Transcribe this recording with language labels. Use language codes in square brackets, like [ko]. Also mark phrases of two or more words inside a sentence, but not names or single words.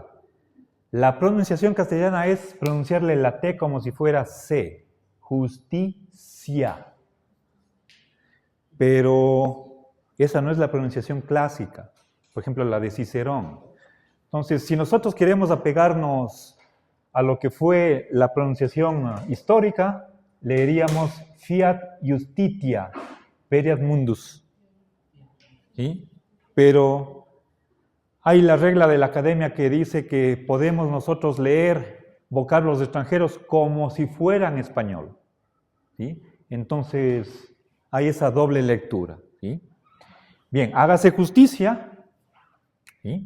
[es] La pronunciación castellana es pronunciarle la T como si fuera C, justicia. Pero esa no es la pronunciación clásica, por ejemplo, la de Cicerón. Entonces, si nosotros queremos apegarnos a lo que fue la pronunciación histórica, [la] leeríamos fiat justitia, periat mundus. [es] ¿Sí? Pero hay la regla de la academia que dice que podemos nosotros leer vocablos extranjeros como si fueran español. ¿Sí? Entonces, hay esa doble lectura. ¿Sí? Bien, hágase justicia. ¿Sí?